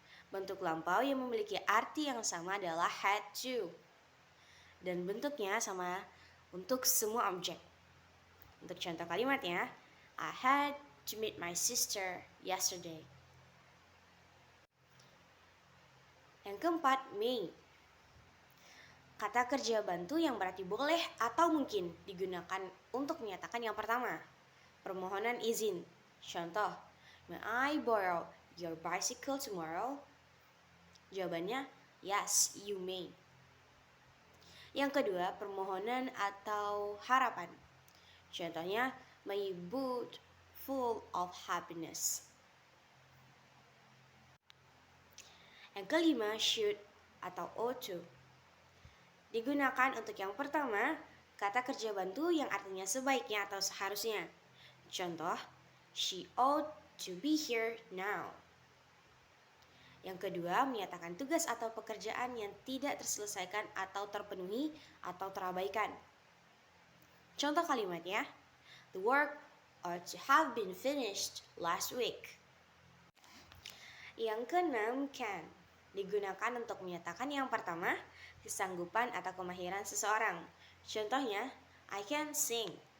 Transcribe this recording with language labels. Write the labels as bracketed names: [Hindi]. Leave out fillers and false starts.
[Indonesian] Bentuk lampau yang memiliki arti yang sama adalah had to. Dan bentuknya sama untuk semua objek. Untuk contoh kalimatnya, [English] I had to meet my sister yesterday. [Indonesian] Yang keempat, may. Kata kerja bantu yang berarti boleh atau mungkin digunakan untuk menyatakan yang pertama, permohonan izin. Contoh, [English] may I borrow your bicycle tomorrow? [Indonesian] Jawabannya, [English] yes, you may. [Indonesian] Yang kedua, permohonan atau harapan. Contohnya, [English] may you boot full of happiness. [Indonesian] Yang kelima, should atau ought to. Digunakan untuk yang pertama, kata kerja bantu yang artinya sebaiknya atau seharusnya. Contoh, [English] she ought to be here now. [Indonesian] Yang kedua, menyatakan tugas atau pekerjaan yang tidak terselesaikan atau terpenuhi atau terabaikan. Contoh kalimatnya, [English] the work ought to have been finished last week. [Indonesian] Yang keenam, can. Digunakan untuk menyatakan yang pertama, kesanggupan atau kemahiran seseorang. Contohnya, [English] I can sing.